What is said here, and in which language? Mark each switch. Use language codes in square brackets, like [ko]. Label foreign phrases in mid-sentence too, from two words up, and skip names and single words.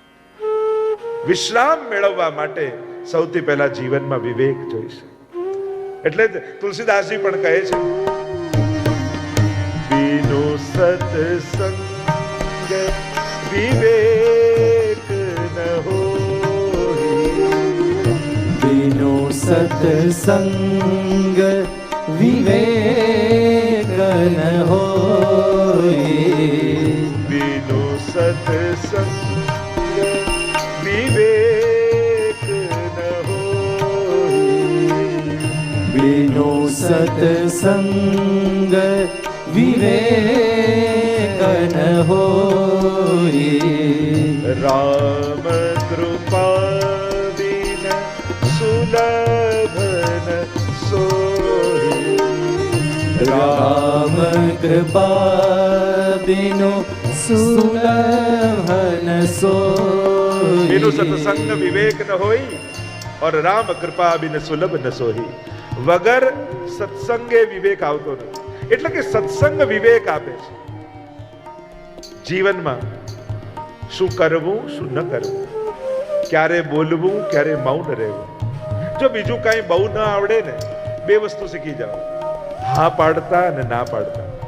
[gu] વિશ્રામ મેળવવા માટે સૌથી પહેલા જીવનમાં વિવેક જોઈશે. એટલે જ તુલસીદાસજી પણ કહે છે, [awa] बिनु सत्संग विवेक न होय, बिनु सत्संग विवेक न होय, बिनु सत्संग विवेक न होय, बिनु सत्संग विवेक न होय, राम कृपा बिन सुलभ न सोय, राम कृपा बिनु सुलभ न सोय, बिनु सत्संग विवेक न होई और राम कृपा बिन सुलभ न सोही. [gu] વગર સત્સંગે વિવેક આવતો નથી. એટલે કે સત્સંગ વિવેક આપે છે જીવનમાં. શું કરવું, શું ન કરવું, ક્યારે બોલવું, ક્યારે મૌન રહેવું. જો બીજું કાંઈ બહુ ન આવડે ને, બે વસ્તુ શીખી જાઓ, હા પાડતા અને ના પાડતા.